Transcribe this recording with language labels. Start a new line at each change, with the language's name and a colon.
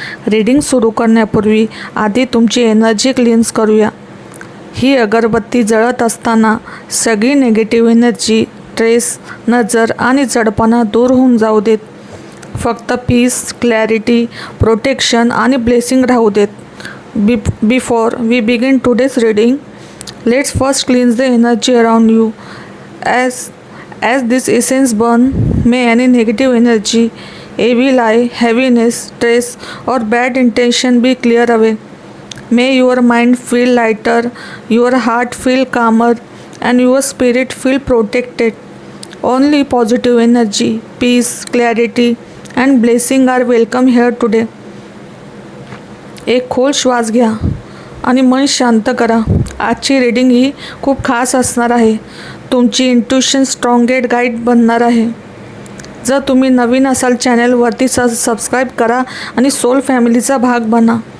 Marathi: Reading सुरू करण्यापूर्वी आधी तुमची एनर्जी क्लीन्स करूया. ही अगरबत्ती जळत असताना सगळी निगेटिव्ह एनर्जी, स्ट्रेस, नजर आणि जडपणा दूर होऊन जाऊ देत. फक्त पीस, क्लॅरिटी, प्रोटेक्शन आणि ब्लेसिंग राहू देत.
English: Before we begin today's reading, let's first cleanse the energy around you. As this essence burn, may any negative energy, evil eye, heaviness, stress, or bad intention be clear away. May your mind feel lighter, your heart feel calmer, and your spirit feel protected. Only positive energy, peace, clarity, and blessing are welcome here today.
Marathi: एक खोल श्वास घ्या आणि मन शांत करा. आजची reading ही खूप खास असणार आहे. तुमची इंट्युशन स्ट्रॉंगेट गाईड बनणार आहे. जर तुम्ही नवीन असाल चॅनलवरती सबस्क्राईब करा आणि सोल फॅमिलीचा भाग बना.